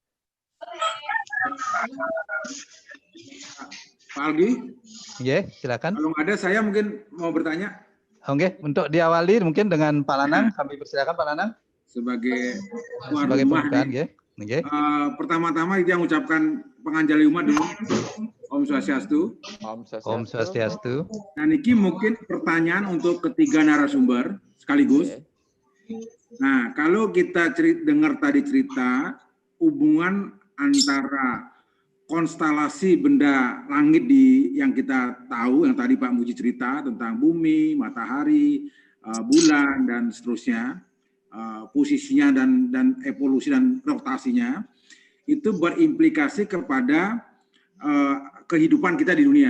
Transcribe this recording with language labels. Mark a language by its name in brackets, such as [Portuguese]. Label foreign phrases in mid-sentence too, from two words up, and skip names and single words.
[Indonesian] Pak Algi? Iya, silakan. Kalau ada, saya mungkin mau bertanya. Oke, untuk diawali mungkin dengan Pak Lanang, kami persilakan Pak Lanang. Sebagai tuan sebagai rumah pembukaan, nih. Okay. Pertama-tama itu yang ucapkan penganjali umat dulu. [Balinese] Om Swastiastu. Om Swastiastu. [Indonesian] Nah, niki mungkin pertanyaan untuk ketiga narasumber sekaligus. Nah, kalau kita dengar tadi cerita hubungan antara konstelasi benda langit yang kita tahu, yang tadi Pak Muji cerita tentang bumi, matahari, bulan, dan seterusnya, posisinya dan evolusi dan rotasinya, itu berimplikasi kepada kehidupan kita di dunia.